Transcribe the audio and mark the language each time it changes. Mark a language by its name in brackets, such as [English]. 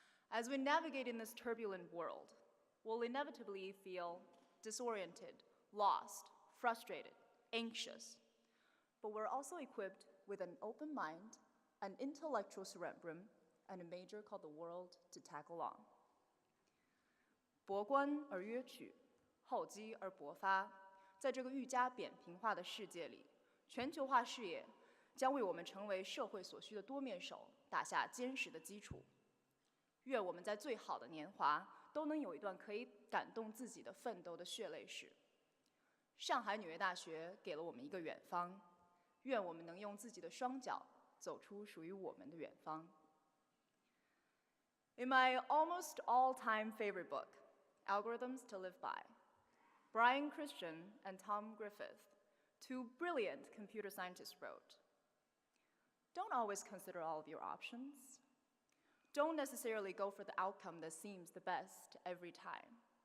[English] As we navigate in this turbulent world, we'll inevitably feel disoriented, lost, frustrated, anxious. But we're also equipped with an open mind, an intellectual cerebrum, and a major called the world to tag along. [Chinese] 博观而约取，厚积而薄发。在这个愈加扁平化的世界里，全球化视野将为我们成为社会所需的多面手打下坚实的基础。愿我们在最好的年华都能有一段可以感动自己的奋斗的血泪史。上海纽约大学给了我们一个远方，愿我们能用自己的双脚走出属于我们的远方。 [English] In my almost all-time favorite book, Algorithms to Live By, Brian Christian and Tom Griffith, two brilliant computer scientists wrote, "Don't always consider all of your options. Don't necessarily go for the outcome that seems the best every time.